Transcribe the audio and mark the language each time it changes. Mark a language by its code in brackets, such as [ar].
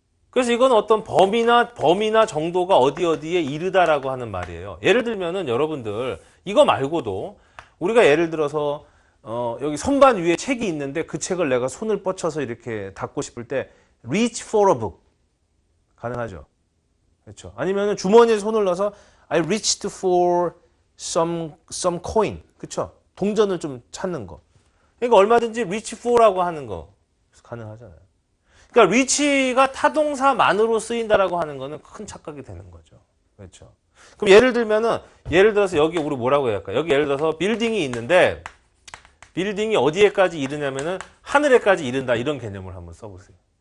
[ko] 그래서 이건 어떤 범위나 정도가 어디에 이르다라고 하는 말이에요. 예를 들면은 여러분들 이거 말고도 우리가 예를 들어서 여기 선반 위에 책이 있는데 그 책을 내가 손을 뻗쳐서 이렇게 닫고 싶을 때 [en] reach for a book [ko] 가능하죠. 그렇죠. 아니면은 주머니에 손을 넣어서 [en] I reached for some coin. [ko] 그렇죠. 동전을 좀 찾는 거. 그러니까 얼마든지 reach for라고 하는 거 가능하잖아요. 그러니까 reach가 타동사만으로 쓰인다라고 하는 거는 큰 착각이 되는 거죠. 그렇죠. 그럼 예를 들어서 여기 우리 뭐라고 해야 할까? 여기 예를 들어서 빌딩이 있는데 빌딩이 어디에까지 이르냐면은 하늘에까지 이른다 이런 개념을 한번 써보세요.